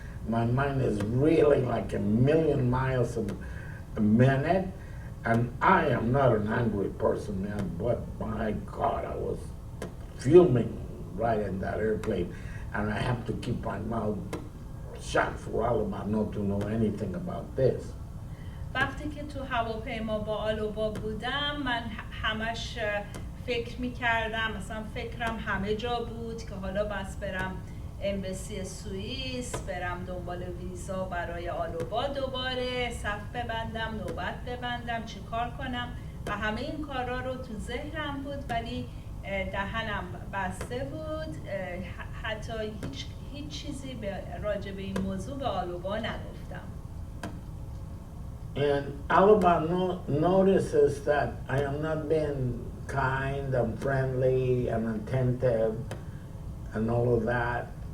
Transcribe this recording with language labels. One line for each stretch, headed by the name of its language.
English: And my mind is reeling like a million miles a minute. And I am not an angry person, man, but my God, I was fuming right in that airplane. And I have to keep my mouth shut for all about not to know anything about this.
Persian: وقتی که تو هواپیما با آلوبا بودم، من همش فکر میکردم، مثلا فکرم همه جا بود که حالا بس برم امبسی سوئیس، برم دنبال ویزا برای آلوبا دوباره، صف ببندم، نوبت ببندم، چی کار کنم و همه این کارا رو تو ذهنم بود، ولی دهنم بسته بود. حتی هیچ چیزی راجع به این موضوع به آلوبا نگفتم.
English: And Alaba notices that I am not being kind and friendly and attentive and all of that.